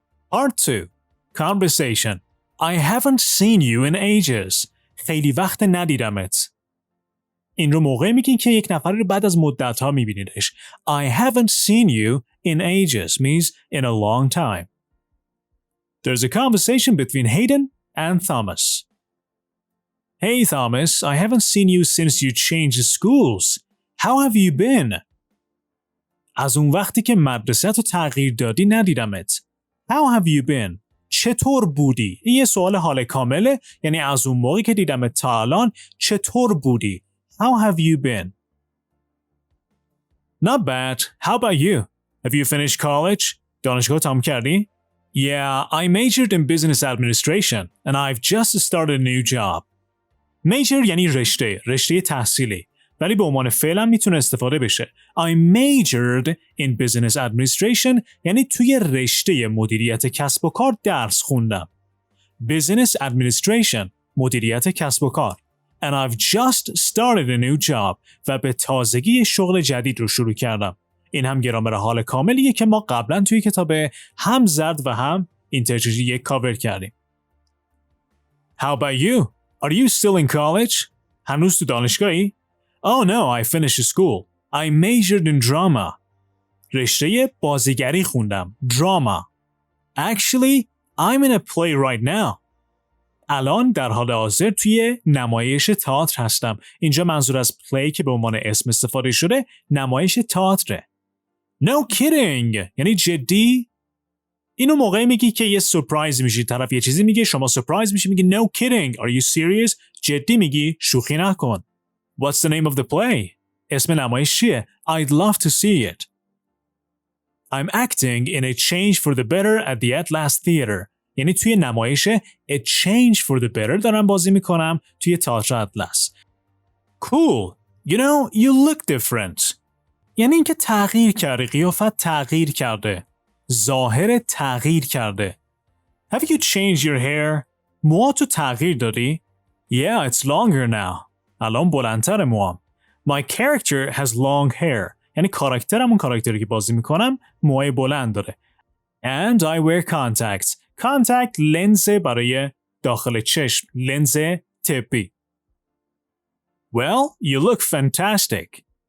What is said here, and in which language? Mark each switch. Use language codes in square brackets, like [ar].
[en] Part 2. Conversation. I haven't seen you in ages. [fa] خیلی وقت ندیدمت. این رو موقعی میگین که یک نفر رو بعد از مدت‌ها میبینیدش. [en] I haven't seen you in ages means in a long time. There's a conversation between Hayden and Thomas. Hey Thomas, I haven't seen you since you changed schools. How have you been? [fa] از اون وقتی که مدرسه تو تغییر دادی ندیدمت. [en] How have you been? [fa] چطور بودی؟ این یه سوال حال کامله، یعنی از اون موقعی که دیدمت تا الان چطور بودی؟ [en] How have you been? Not bad. How about you? Have you finished college? [fa] دانشگاه تمام کردی؟ [en] Yeah, I majored in business administration and I've just started a new job. [fa] Major یعنی رشته تحصیلی. ولی به عنوان فعل هم میتونه استفاده بشه. [en] I majored in business administration [fa] یعنی توی رشته مدیریت کسب و کار درس خوندم. Business administration مدیریت کسب و کار. [en] And I've just started a new job [fa] و به تازگی شغل جدید رو شروع کردم. این هم گرامر حال کاملیه که ما قبلا توی کتاب هم زرد و هم اینترچنج یک کاور کردیم. [en] How about you? Are you still in college? [fa] هنوز تو دانشگاهی؟ [en] Oh no, I finished school. I majored in drama. [fa] رشته بازیگری خوندم. [en] Drama. Actually, I'm in a play right now. [fa] الان در حال حاضر توی نمایش تئاتر هستم. اینجا منظور از پلی که به عنوان اسم استفاده شده نمایش تئاتره. [en] No kidding. [fa] یعنی جدی؟ اینو موقعی میگی که یه سورپرایز میشی، طرف یه چیزی میگه، شما سورپرایز میشی، میگی [en] no kidding. Are you serious? [fa] جدی میگی، شوخی نکن. [en] What's the name of the play? [fa] اسم نمایش چیه؟ [en] I'd love to see it. I'm acting in a change for the better at the Atlas Theater. [fa] یعنی توی نمایش A Change for the Better دارم بازی میکنم توی تئاتر اطلس. [en] Cool. You know, you look different. [fa] یعنی اینکه تغییر کرده، قیافت تغییر کرده. ظاهر تغییر کرده. [en] Have you changed your hair? [fa] موهاتو تغییر دادی؟ [en] Yeah, it's longer now. [fa] الان بلندتر موام. [en] My character has long hair. [fa] یعنی کاراکترم اون کاراکتری که بازی میکنم موهای بلند داره. [en] And I wear contacts. [fa] Contact لنز برای داخل چشم. لنز طبی. [en] Well, you look fantastic.